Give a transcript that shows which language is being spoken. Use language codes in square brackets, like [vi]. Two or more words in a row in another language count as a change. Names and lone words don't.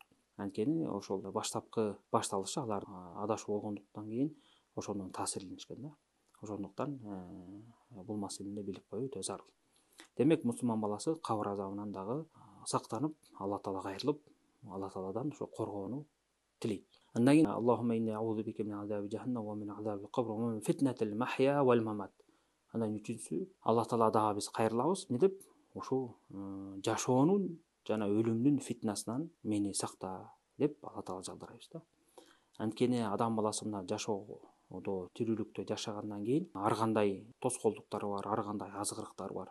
[ky] Анткени ошол баштапкы башталышы алар адашуу болгондуктан кийин ошондон таасирленишкен да. Ошондуктан бул маселени билип коюу өтө зарыл. Демек мусулман баласы кабыр азабынан дагы сактанып, Алла Таалага кайрылып, Алла Тааладан ошо коргоону тилейт. Андан кийин [ar] اللهم إني أعوذ بك من عذاب جهنم ومن عذاب قبر ومن فتنة المحيا والممات. [ky] Андан үчүнчүсү Алла Таала дагы биз кайрылабыз. Эмне деп? Ошо жашоонун жана өлүмдүн фитнасынан мени сакта деп Алла Таала жалдарайбыз да. Анткени адам баласы мына жашоодо, тирүүлүктө жашагандан кийин ар кандай тоскоолдуктар бар, ар кандай азгырыктар бар.